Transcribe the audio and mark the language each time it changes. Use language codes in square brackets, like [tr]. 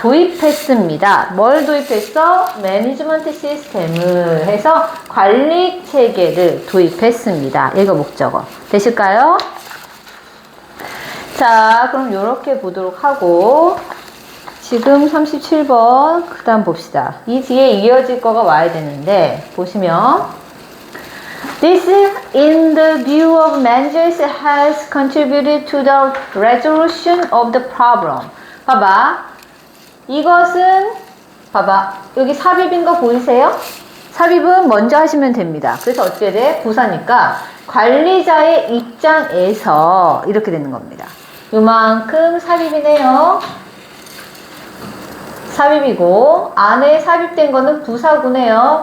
[ko] 도입했습니다. 뭘 도입했어? 매니지먼트 시스템을 해서 관리 체계를 도입했습니다. 이거 목적어. 되실까요? 자, 그럼 요렇게 보도록 하고 지금 37번 그 다음 봅시다. 이 뒤에 이어질 거가 와야 되는데 보시면 [en] This in the view of managers has contributed to the resolution of the problem. [ko] 봐봐. 이것은 봐봐. 여기 삽입인 거 보이세요? 삽입은 먼저 하시면 됩니다. 그래서 어떻게 돼? 부사니까 관리자의 입장에서 이렇게 되는 겁니다. 요만큼 삽입이네요. 삽입이고 안에 삽입된 거는 부사구네요.